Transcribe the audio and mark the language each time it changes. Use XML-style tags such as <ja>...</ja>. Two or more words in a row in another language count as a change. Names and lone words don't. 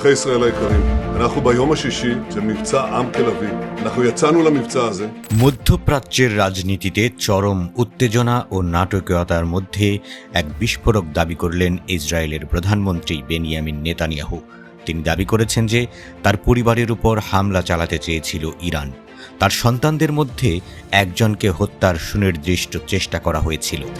<he>אזרחי ישראל היקרים, אנחנו ביום השישי של מבצע עם תל אביב. אנחנו יצאנו למבצע הזה.</he> <bn>মধ্যপ্রাচ্যের রাজনীতিতে চরম উত্তেজনা ও নাটকীয়তার মধ্যে এক বিস্ফোরক দাবি করলেন ইসরায়েলের প্রধানমন্ত্রী বেনিয়ামিন নেতানিয়াহু। তিনি দাবি করেছেন যে তার পরিবারের উপর হামলা চালাতে চেয়েছিল ইরান। তার সন্তানদের মধ্যে একজনকে হত্যার সুনির্দিষ্ট চেষ্টা করা হয়েছিল।</bn>